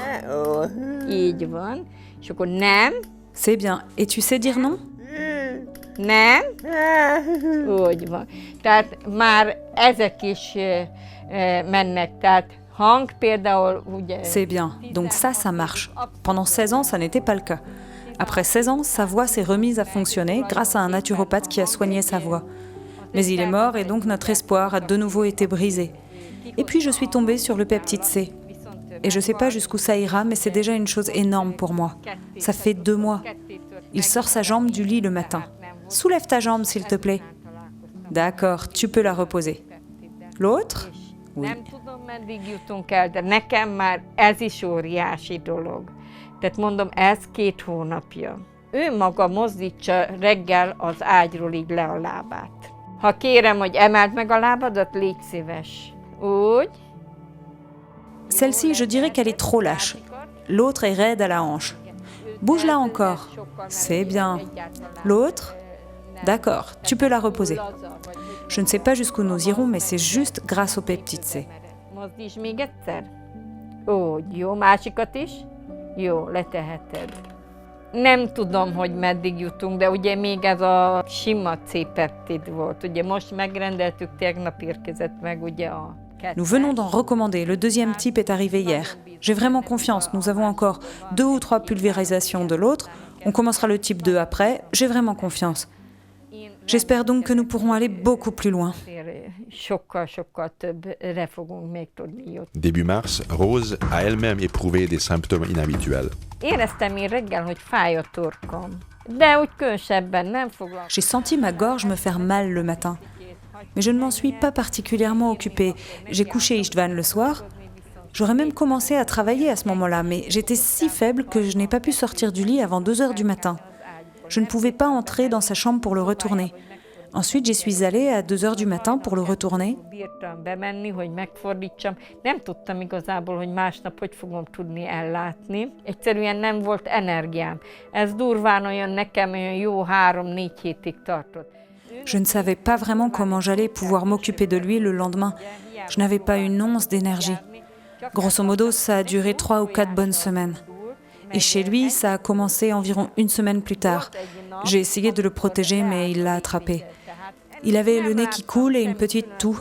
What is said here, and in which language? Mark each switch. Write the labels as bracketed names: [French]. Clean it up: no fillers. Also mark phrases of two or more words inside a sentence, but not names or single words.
[Hungarian] Így van. És akkor nem, [French] C'est bien. Et tu sais dire non? [Hungarian] nem, úgy van. Tehát már ezek is mennek, tehát hang például, ugye... [French] C'est bien. Donc ça marche. Pendant 16 ans, ça n'était pas le cas. Après 16 ans, sa voix s'est remise à fonctionner grâce à un naturopathe qui a soigné sa voix. Mais il est mort et donc notre espoir a de nouveau été brisé. Et puis je suis tombée sur le peptide C. Et je ne sais pas jusqu'où ça ira, mais c'est déjà une chose énorme pour moi. Ça fait 2 mois. Il sort sa jambe du lit le matin. Soulève ta jambe, s'il te plaît. D'accord, tu peux la reposer. L'autre? Oui. [Hungarian] Nem tudom, meddig jutunk el, de nekem már ez is óriási dolog. Tehát mondom, ez 2 hónapja. Ő maga mozdítsa reggel az ágyról így le a lábát. Ha kérem, hogy emeld meg a lábadat, légy szíves. Úgy. [French] Celle-ci, je dirais qu'elle est trop lâche. L'autre est raide à la hanche. Bouge-la encore. C'est bien. L'autre? D'accord, tu peux la reposer. Je ne sais pas jusqu'où nous irons, mais c'est juste grâce au peptide C. [Hungarian] Mozdíts még egyszer. Úgy, jó, másikat is? Jó, leteheted. Nem tudom, hogy meddig jutunk, de ugye még ez a sima C-peptid volt. Ugye most megrendeltük, tegnap érkezett meg ugye a... [French] Nous venons d'en recommander. Le 2e type est arrivé hier. J'ai vraiment confiance. Nous avons encore 2 ou 3 pulvérisations de l'autre. On commencera le type 2 après. J'ai vraiment confiance. J'espère donc que nous pourrons aller beaucoup plus loin. [Hungarian] Sokkal többre fogunk még tudni jutni. [French] Début mars, Rose a elle-même éprouvé des symptômes inhabituels. [Hungarian] Éreztem én reggel, hogy fáj a torkom, de úgy különösebben nem foglalkoztam. [French] J'ai senti ma gorge me faire mal le matin. Mais je ne m'en suis pas particulièrement occupée. J'ai couché István le soir. J'aurais même commencé à travailler à ce moment-là, mais j'étais si faible que je n'ai pas pu sortir du lit avant 2 heures du matin. Je ne pouvais pas entrer dans sa chambre pour le retourner. Ensuite, j'y suis allée à 2 heures du matin pour le retourner. [Hungarian] Bírtam bemenni, hogy megfordítsam. Nem tudtam igazából, hogy másnap hogy fogom tudni ellátni. Egyszerűen nem volt energiám. Ez durván olyan nekem olyan jó 3-4 hétig tartott. [French] Je ne savais pas vraiment comment j'allais pouvoir m'occuper de lui le lendemain. Je n'avais pas une once d'énergie. Grosso modo, ça a duré 3 ou 4 bonnes semaines. Et chez lui, ça a commencé environ 1 semaine plus tard. J'ai essayé de le protéger, mais il l'a attrapé. Il avait le nez qui coule et une petite toux.